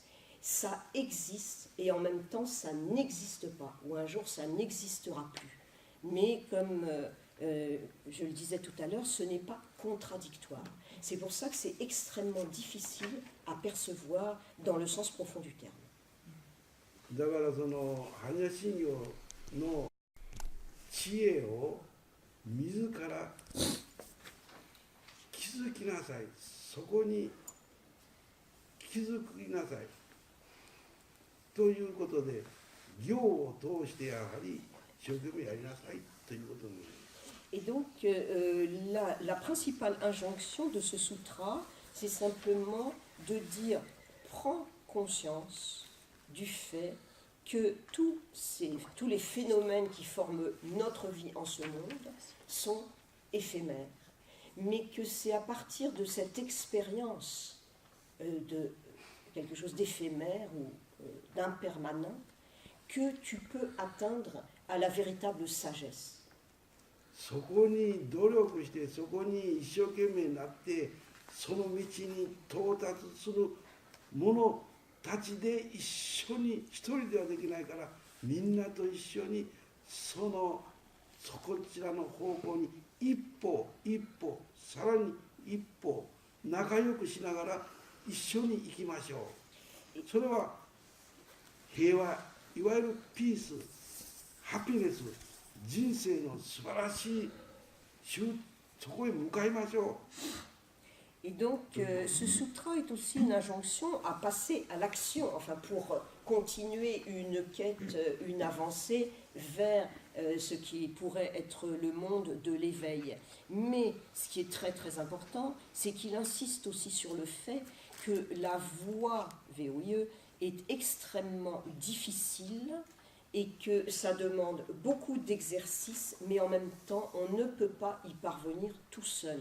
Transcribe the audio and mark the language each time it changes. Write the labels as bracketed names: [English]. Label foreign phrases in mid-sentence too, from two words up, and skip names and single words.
[French] Ça existe et en même temps ça n'existe pas, ou un jour ça n'existera plus. Mais comme je le disais tout à l'heure, ce n'est pas contradictoire. C'est pour ça que c'est extrêmement difficile à percevoir dans le sens profond du terme. [Japanese] だからその般若心経の知恵を自ら気づきなさい、そこに気づきなさいということで、行を通してやはり一生懸命やりなさいということになります。 [French] Et donc, la principale injonction de ce sutra, c'est simplement de dire prends conscience du fait que tous les phénomènes qui forment notre vie en ce monde sont éphémères. mais que c'est à partir de cette expérience de quelque chose d'éphémère ou d'impermanent que tu peux atteindre à la véritable sagesse. [Japanese] そこに努力してそこに一生懸命になってその道に到達する者たちで一緒に一人ではできないからみんなと一緒にそこちらの方向に一歩一歩さらに一歩仲良くしながら一緒に行きましょう。それは平和、いわゆるピース、ハピネス、人生の素晴らしいそこへ向かいましょう。 [French] Et donc, ce sutra est aussi une injonction à passer à l'action, enfin pour continuer une quête, une avancée vers ce qui pourrait être le monde de l'éveil. Mais ce qui est très très important, c'est qu'il insiste aussi sur le fait que la voie VOIE est extrêmement difficile et que ça demande beaucoup d'exercices, mais en même temps, on ne peut pas y parvenir tout seul.